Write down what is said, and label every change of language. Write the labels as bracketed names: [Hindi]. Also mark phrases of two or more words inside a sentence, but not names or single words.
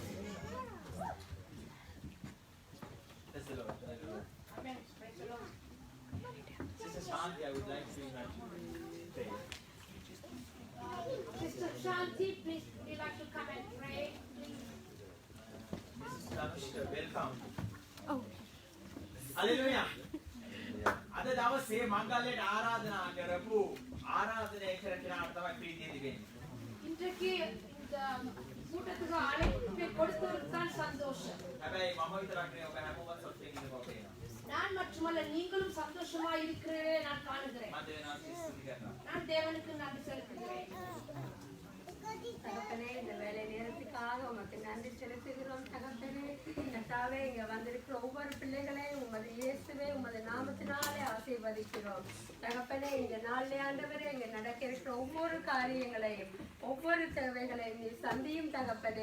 [English] Praise the Lord. Hallelujah. Sister Shanti, I would like to invite you to pray. Sister Shanti, please, would you like to come and pray? Mrs. Tanushka, welcome. Oh. Hallelujah. [Sinhala] අද දවසේ මංගල්‍යයට ආරාධනා කරපු ආරාධනය කරන කෙනාට තමයි ප්‍රීතිය දෙන්නේ. [Tamil] இன்றைக்கு இந்த கூட்டத்துக்கு அழைப்பு கொடுத்தவருக்கு தான் சந்தோஷம். [Sinhala] හැබැයි මම විතරක් නෙවෙයි ඔබ හැමෝම සතුටින් ඉන්න බව පේනවා. [Tamil] நான் மட்டுமல்ல நீங்களும் சந்தோஷமா இருக்கிறீர்களே நான் காணுகிறேன். [Sinhala] මම දෙවියන්ට ස්තුති කරනවා. [Tamil] நான் தேவனுக்கு நன்றி செலுத்துகிறேன். தகப்பனே இந்த வேலை நேரத்துக்காக உமக்கு நன்றி செலுத்துகிறோம் தகப்பனே. கர்த்தாவே இங்க வந்திருக்கிற ஒவ்வொரு பிள்ளைகளையும் உமது இயேசுவே உமது நாமத்தினாலே ஆசீர்வதிக்கிறோம் தகப்பனே. இந்த நாளிலே ஆண்டவரே இங்க நடக்க இருக்கிற ஒவ்வொரு காரியங்களையும் ஒவ்வொரு தேவைகளையும் நீ சந்தியும் தகப்பனே.